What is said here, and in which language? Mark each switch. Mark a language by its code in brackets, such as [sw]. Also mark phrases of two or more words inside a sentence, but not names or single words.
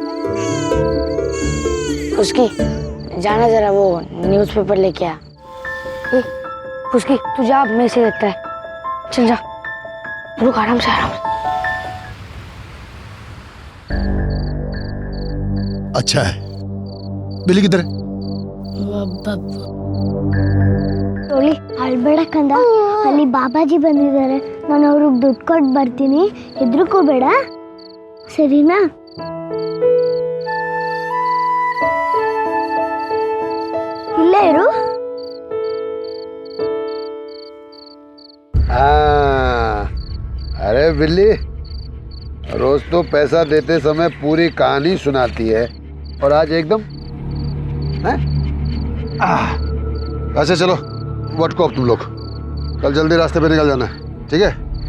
[hi] उसकी जाना जरा वो न्यूज़पेपर लेके आ। उसकी तू जा, मैं इसे देखता है। चल जा, रुक, आराम से आराम से। अच्छा है। बिल्ली किधर है? [kn] ಟೋಲಿ ಅಳ್ಬೇಡ ಕಂದ, ಅಲ್ಲಿ ಬಾಬಾಜಿ ಬಂದಿದ್ದಾರೆ, ನಾನು ಅವ್ರಿಗೆ ದುಡ್ಡು ಕೊಟ್ಟು ಬರ್ತೀನಿ, ಹೆದರ್ಕೋಬೇಡ, ಸರಿನಾ? ಇಲ್ಲೇ ಇರು. [hi] अरे बिल्ली, रोज तो पैसा देते समय पूरी कहानी सुनाती है और आज एकदम हैं? अच्छा चलो, व्हाट को तुम लोग कल जल्दी रास्ते पे निकल जाना है, ठीक है?